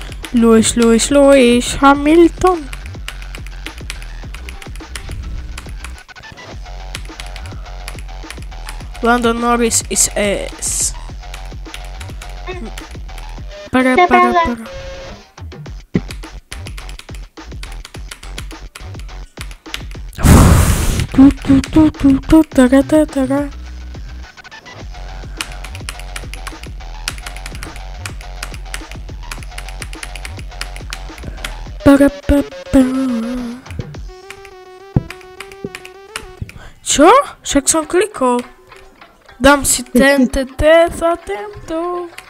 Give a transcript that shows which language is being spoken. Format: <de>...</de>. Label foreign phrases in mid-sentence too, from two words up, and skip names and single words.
<en>Lewis Hamilton. Lando Norris is ass. Para. Tara.</en> <sk>Čo? Však som klikol. Dám si za tento.</sk>